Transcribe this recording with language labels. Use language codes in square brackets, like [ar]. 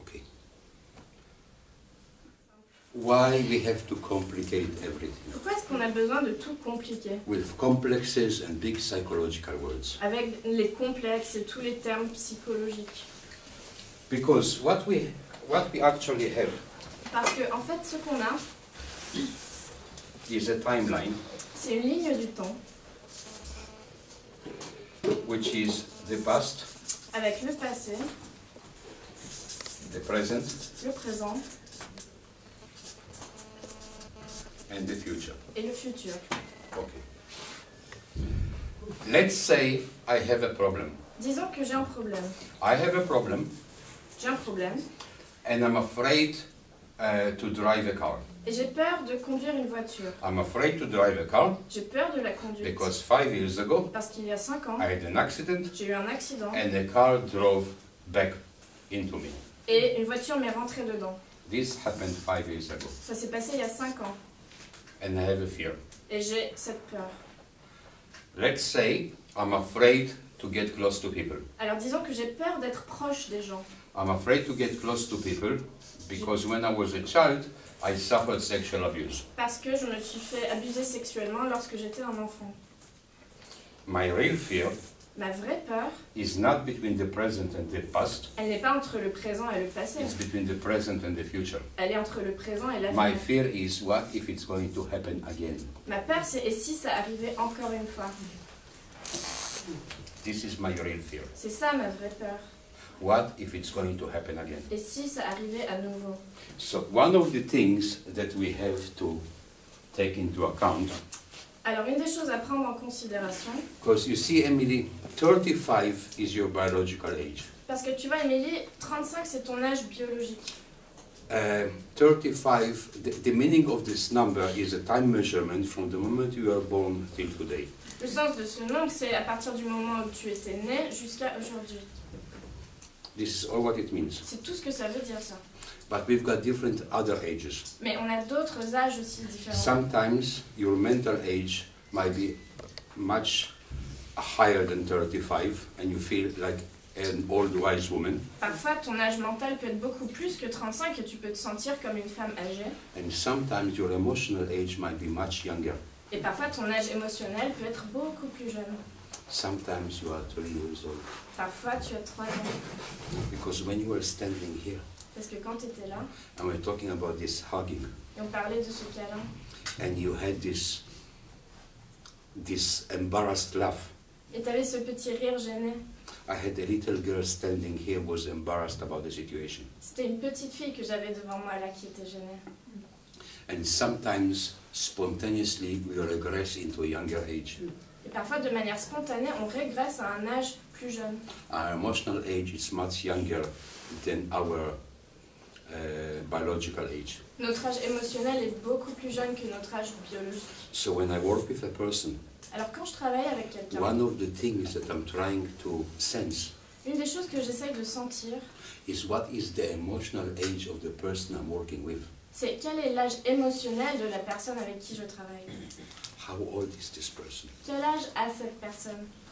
[en] Okay. Why we have to complicate everything [fr] Pourquoi est-ce qu'on a besoin de tout compliquer? [en] with complexes and big psychological words? [fr] Avec les complexes et tous les termes psychologiques. [en] Because what we actually have [fr] Parce que, en fait, ce qu'on a, [en] is a timeline [fr] c'est une ligne du temps [en] which is the past, [fr] avec le passé, [en] the present, [fr] le présent [en] and the future. [fr] et le futur. [en] Okay. Let's say I have a problem. [fr] Disons que j'ai un problème. [en] I have a problem [fr] J'ai un problème [en] and I'm afraid to drive a car. [fr] et j'ai peur de conduire une voiture. [en] I'm afraid to drive a car [fr] J'ai peur de la conduite. [en] because 5 years ago [fr] Parce qu'il y a 5 ans, [en] I had an accident [fr] j'ai eu un accident [en] and the car drove back into me. [fr] et une voiture m'est rentrée dedans. [en] This happened 5 years ago [fr] Ça s'est passé il y a 5 ans [en] and I have a fear. [fr] et j'ai cette peur. [en] Let's say I'm afraid to get close to people. [fr] Alors disons que j'ai peur d'être proche des gens. [en] I'm afraid to get close to people because when I was a child, I suffered sexual abuse. [fr] Parce que je me suis fait abuser sexuellement lorsque j'étais un enfant. [en] My real fear [fr] Ma vraie peur, [en] is not between the present and the past, [fr] elle n'est pas entre le présent et le passé. [en] it's between the present and the future. [fr] Elle est entre le présent et [en] My [fr] l'avenir. [en] fear is what if it's going to happen again? [fr] Ma peur, c'est et si ça arrivait encore une fois? [en] This is my real fear. [fr] C'est ça ma vraie peur. [en] What if it's going to happen again? [fr] Et si ça arrivait à nouveau? [en] So one of the things that we have to take into account, [fr] Alors, une des choses à prendre en considération, [en] because you see, Emily, 35 is your biological age. [fr] parce que tu vois, Émilie, 35 c'est ton âge biologique. [en] 35, the meaning of this number is a time measurement from the moment you were born till today. [fr] Le sens de ce nombre, c'est à partir du moment où tu étais né jusqu'à aujourd'hui. [en] This is all what it means. [fr] C'est tout ce que ça veut dire, ça. [en] But we've got different other ages. [fr] Mais on a d'autres âges aussi différents. [en] Sometimes your mental age might be much higher than 35 and you feel like an old wise woman. [fr] Parfois, ton âge mental peut être beaucoup plus que 35 et tu peux te sentir comme une femme âgée. [en] And sometimes your emotional age might be much younger. [fr] Et parfois, ton âge émotionnel peut être beaucoup plus jeune. [en] Sometimes you are 3 years old. [fr] Parfois, tu as 3 ans. [en] Because when you were standing here, [fr] Parce que quand tu étais là, [en] and we're talking about this hugging, [fr] et on parlait de ce câlin, [en] and you had this embarrassed laugh. [fr] et tu avais ce petit rire gêné. [en] I had a little girl standing here who was embarrassed about the situation. [fr] C'était une petite fille que j'avais devant moi là qui était gênée. [en] And sometimes, spontaneously, we regress into a younger age. [fr] Et parfois, de manière spontanée, on régresse à un âge plus jeune. [en] Our emotional age is much younger than our biological age. [fr] Notre âge émotionnel est beaucoup plus jeune que notre âge biologique. [en] So when I work with a person, [fr] Alors quand je travaille avec quelqu'un, [en] one of the things that I'm trying to sense [fr] une des choses que j'essaye de sentir, [en] is what is the emotional age of the person I'm working with. [fr] c'est quel est l'âge émotionnel de la personne avec qui je travaille. [en] How old is this person? [fr] Quel âge a cette personne?